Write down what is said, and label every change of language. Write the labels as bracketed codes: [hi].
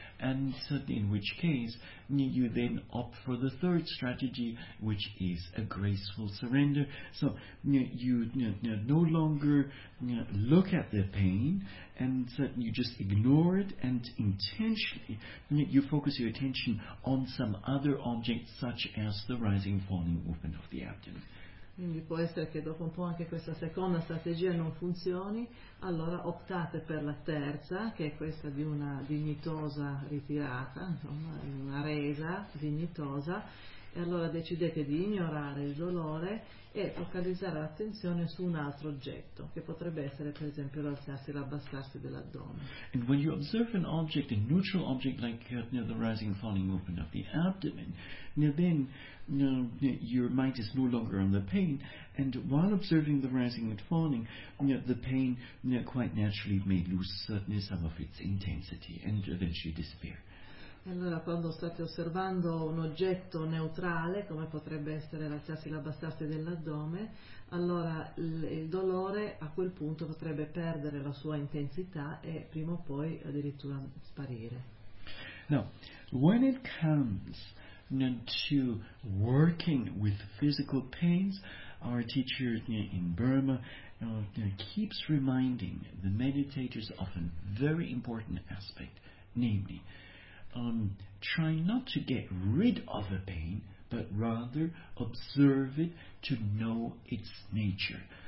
[en] And in which case, you then opt for the third strategy, which is a graceful surrender. So, you no longer look at the pain, and you just ignore it, and intentionally, you focus your attention on some other object, such as the rising and falling movement of the abdomen. [it] Quindi può essere che dopo un po' anche questa seconda strategia non funzioni, allora optate per la terza, che è questa di una dignitosa ritirata, insomma, una resa dignitosa, e allora decidete di ignorare il dolore e focalizzare l'attenzione su un altro oggetto, che potrebbe essere per esempio l'alzarsi e l'abbassarsi dell'addome. [en] And when you observe an object, a neutral object like the rising and falling movement of the abdomen, then your mind is no longer on the pain, and while observing the rising and falling, the pain quite naturally may lose some of its intensity and eventually disappear. [it] Allora, quando state osservando un oggetto neutrale, come potrebbe essere l'alzarsi e l'abbassarsi dell'addome, allora il dolore a quel punto potrebbe perdere la sua intensità e prima o poi addirittura sparire. [en] Now, when it comes to working with physical pains, our teacher in Burma keeps reminding the meditators of a very important aspect, namely, try not to get rid of a pain, but rather observe it to know its nature.